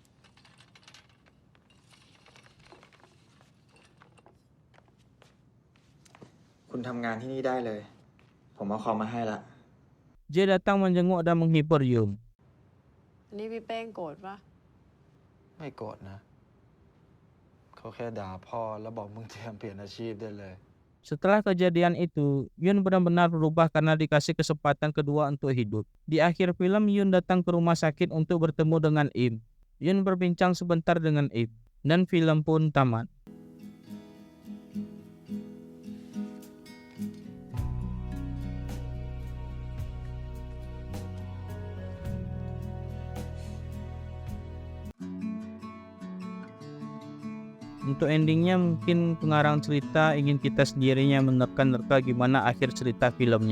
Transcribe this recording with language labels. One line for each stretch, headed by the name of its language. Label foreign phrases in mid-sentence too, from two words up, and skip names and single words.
Thai: คุณทำงานที่นี่ได้เลย ผมเอาคอมมาให้ละ
Indonesian: Dia datang menjenguk dan menghibur Yun.
Thai: อันนี้พี่เป้งโกรธปะ ไม่โกรธนะ เขาแค่ด่าพ่อแล้วบอกมึงเตรียมเปลี่ยนอาชีพได้เลย
Indonesian: Setelah kejadian itu, Yun benar-benar berubah karena dikasih kesempatan kedua untuk hidup. Di akhir film, Yun datang ke rumah sakit untuk bertemu dengan Im. Yun berbincang sebentar dengan Im, dan film pun tamat. Untuk endingnya mungkin pengarang cerita ingin kita sendirinya menerka-nerka gimana akhir cerita filmnya.